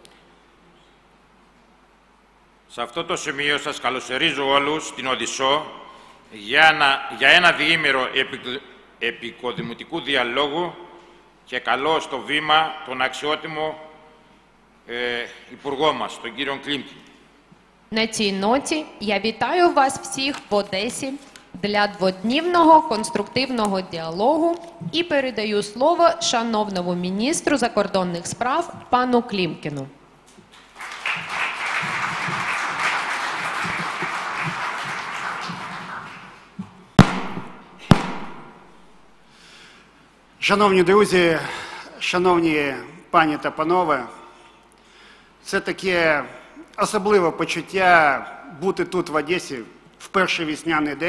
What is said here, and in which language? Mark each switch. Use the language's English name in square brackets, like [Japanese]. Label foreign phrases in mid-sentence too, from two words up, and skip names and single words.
[Greek] Σε αυτό το σημείο σας καλωσορίζω όλους στην Οδυσσό για ένα διήμερο επικοδημοτικού διαλόγου και καλώ στο βήμα τον αξιότιμο υπουργό μας, τον κύριο Κλімкін. [Ukrainian] На цій ноті я вітаю вас всіх в Одесі для дводнівного конструктивного діалогу і передаю слово шановному міністру закордонних справ пану Клімкіну. Шановні друзі, шановні пані та панове, це таке особливе почуття бути тут в Одесі в перший весняний день.